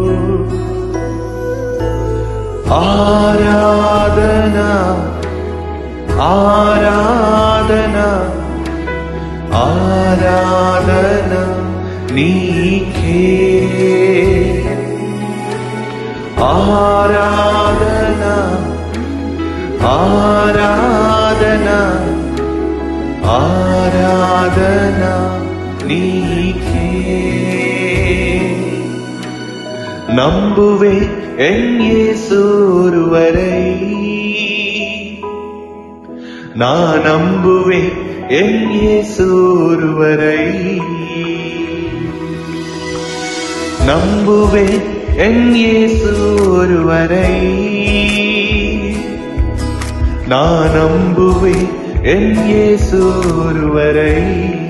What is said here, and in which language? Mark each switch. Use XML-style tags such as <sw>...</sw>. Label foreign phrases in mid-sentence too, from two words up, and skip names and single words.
<te>ఆరాధన ఆరాధన ఆరాధన నీకే, ఆరాధన ఆరాధన ఆరాధన నీకే.</te> <ta>நம்புவே என் இயேசு ஒருவரை, நான் நம்புவே என் இயேசு ஒருவரை. நம்புவே என் இயேசு ஒருவரை, நான் நம்புவே என் இயேசு ஒருவரை.</ta>